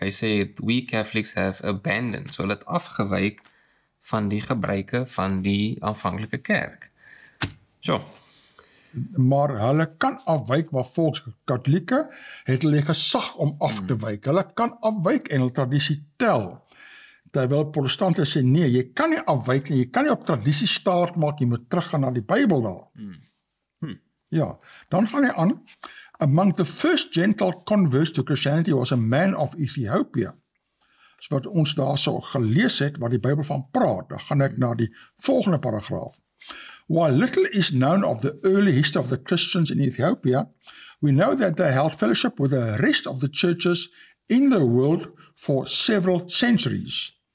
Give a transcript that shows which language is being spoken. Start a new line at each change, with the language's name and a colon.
Afrikaans: Hy sê,
English: we Catholics have abandoned.
Afrikaans: So hulle het afgewyk van die gebruike van die aanvanklike kerk. So. Maar hulle kan afwyk, maar volgens Katolieke het hulle gesag om af te wyk. Hulle kan afwyk en hulle tradisie tel. Terwyl protestante sê, nee, jy kan nie afwyk nie, jy kan nie op tradisie staat maak, jy moet teruggaan na die Bybel daar. Ja, dan gaan hy aan.
English: Among the first gentle converts to Christianity was a man of Ethiopia.
Afrikaans: So wat ons daar so gelees het, wat die Bybel van praat, dan gaan ek na die volgende paragraaf.
English: While little is known of the early history of the Christians in Ethiopia, we know that they held fellowship with the rest of the churches in the world for several centuries.